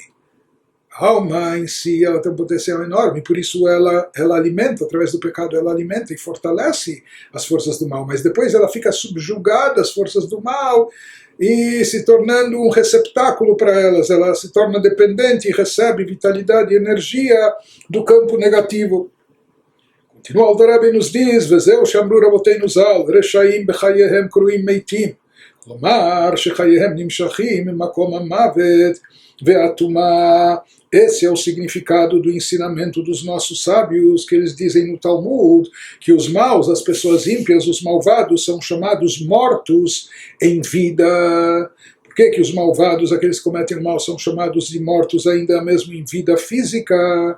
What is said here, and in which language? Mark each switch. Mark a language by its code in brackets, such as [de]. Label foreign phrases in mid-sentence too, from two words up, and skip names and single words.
[pt] A alma em si ela tem um potencial enorme, por isso ela alimenta, através do pecado, ela alimenta e fortalece as forças do mal. Mas depois ela fica subjugada às forças do mal e se tornando um receptáculo para elas. Ela se torna dependente e recebe vitalidade e energia do campo negativo. Continua o Alter nos diz, [he] וזהו שאמרו רבותינו ז"ל רשעים בחייהם קרויים מתים. כלומר שחייהם נמשכים ממקום המוות והטומאה. [pt] Esse é o significado do ensinamento dos nossos sábios, que eles dizem no Talmud, que os maus, as pessoas ímpias, os malvados, são chamados mortos em vida. Por que os malvados, aqueles que cometem o mal, são chamados de mortos ainda mesmo em vida física?